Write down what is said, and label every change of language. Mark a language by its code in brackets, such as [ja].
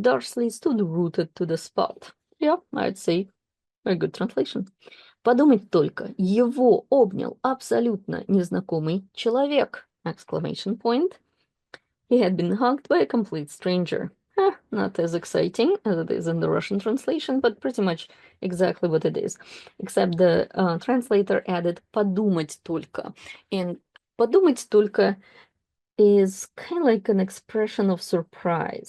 [en] Dursley stood rooted to the spot. Yeah, I'd say a good translation. [ru] Подумать только, его обнял абсолютно незнакомый человек! [en] Exclamation point. He had been hugged by a complete stranger. Not as exciting as it is in the Russian translation, but pretty much exactly what it is. Except the translator added [ru] подумать только. [en] And [ru] подумать только [en] is kind of like an expression of surprise.